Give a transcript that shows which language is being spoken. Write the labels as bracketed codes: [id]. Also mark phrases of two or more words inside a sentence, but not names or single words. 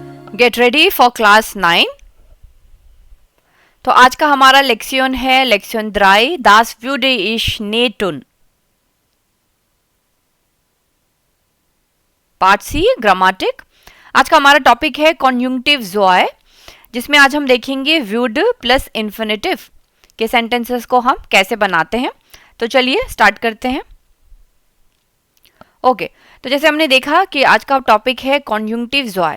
[en] get ready for class [hi] 9। तो आज का हमारा लेक्सियन है लेक्सियन 3, [de] das würde ich nicht tun। [en] part C, ग्रामेटिक। [hi] आज का हमारा टॉपिक है [de] Konjunktiv II, [hi] जिसमें आज हम देखेंगे [en] would plus infinitive [hi] के सेंटेंसेस को हम कैसे बनाते हैं। तो चलिए स्टार्ट करते हैं। ओके, तो जैसे हमने देखा कि आज का टॉपिक है [de] Konjunktiv II.